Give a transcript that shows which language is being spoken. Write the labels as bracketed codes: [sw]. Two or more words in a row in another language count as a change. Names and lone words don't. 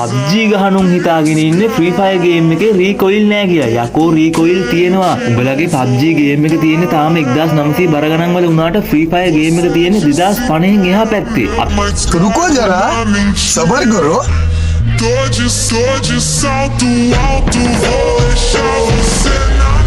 [si] PUBG ගහනුන් හිතාගෙන ඉන්නේ Free Fire game එකේ recoil නෑ කියලා. යකෝ recoil තියෙනවා. උඹලගේ PUBG game එක තියෙන්නේ තාම 1900 බර ගණන් වල උනාට Free Fire game එක තියෙන්නේ 2050 එහා පැත්තේ. [hi] रुको जरा सबर करो [pt] Dodge salto alto, vou deixar você na